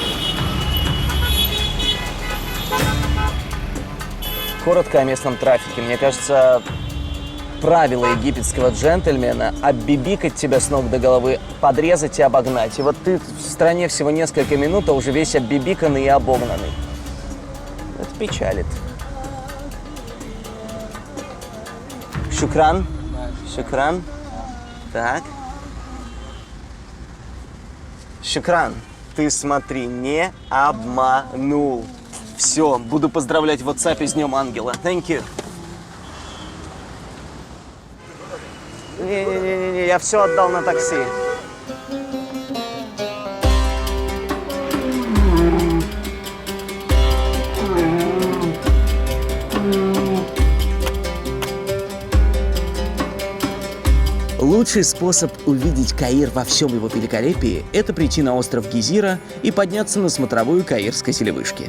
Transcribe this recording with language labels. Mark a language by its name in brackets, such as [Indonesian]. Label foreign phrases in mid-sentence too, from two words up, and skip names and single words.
[Russian] Коротко о местном трафике. Мне кажется, правило египетского джентльмена – оббибикать тебя с ног до головы, подрезать и обогнать. И вот ты в стране всего несколько минут, а уже весь оббибиканный и обогнанный. Это печалит. Шукран. Шукран. Так. Шукран, ты смотри, не обманул. Все, буду поздравлять в WhatsApp с Днем Ангела. [English] Thank you. [Russian] Не-не-не, я все отдал на такси. Лучший способ увидеть Каир во всем его великолепии – это прийти на остров Гизира и подняться на смотровую каирской телевышки.